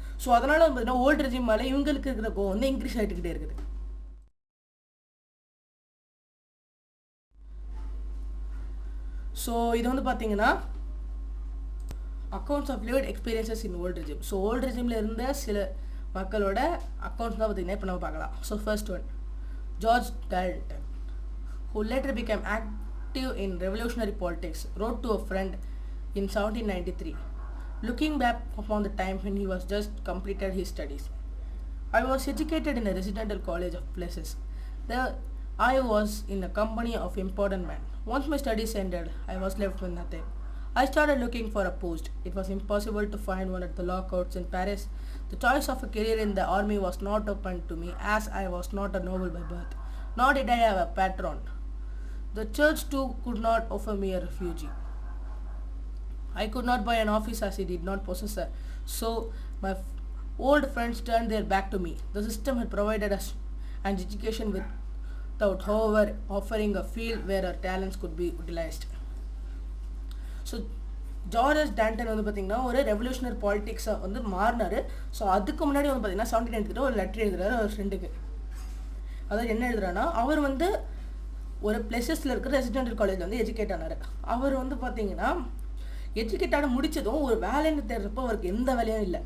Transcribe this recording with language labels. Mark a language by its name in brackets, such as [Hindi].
[Tamil] So அதனால் வந்து பார்த்தீங்கன்னா ஓல்டு ரெஜிம் மேலே இவங்களுக்கு இருக்கிற கோவம் வந்து இன்க்ரீஸ் ஆகிட்டுக்கிட்டே இருக்குது. ஸோ இது வந்து பார்த்தீங்கன்னா accounts of lived experiences in old regime. So old ரெஜிமில் இருந்த சில மக்களோட அக்கௌண்ட்ஸ் தான் பார்த்தீங்கன்னா இப்போ நம்ம பார்க்கலாம். [English] So first one, George Dalton, who later became active in revolutionary politics, wrote to a friend in 1793, looking back upon the time when he was just completed his studies. I was educated in a residential college of places. There I was in the company of important men. Once my studies ended, I was left with nothing. I started looking for a post. It was impossible to find one at the law courts in Paris. The choice of a career in the army was not open to me, as I was not a noble by birth, nor did I have a patron. The church too could not offer me a refugee. I could not buy an office as I did not possess a. So my old friends turned their back to me. The system had provided us an education without, however, offering a field where our talents could be utilized. [Tamil] So George Dalton வந்து பார்த்திங்கன்னா ஒரு revolutionary பாலிட்டிக்ஸை வந்து மாறினார். So அதுக்கு முன்னாடி வந்து பார்த்திங்கன்னா 1793 ஒரு லெட்டர் எழுதுறாரு அவர் ஃப்ரெண்டுக்கு. அதாவது என்ன எழுதுறான்னா, அவர் வந்து ஒரு பிளேசஸில் இருக்கிற ரெசிடென்டல் காலேஜில் வந்து எஜுகேட் ஆனார். அவர் வந்து பார்த்திங்கன்னா எஜுகேட் ஆன முடித்ததும் ஒரு வேலைன்னு தேடுறப்போ அவருக்கு எந்த வேலையும் இல்லை.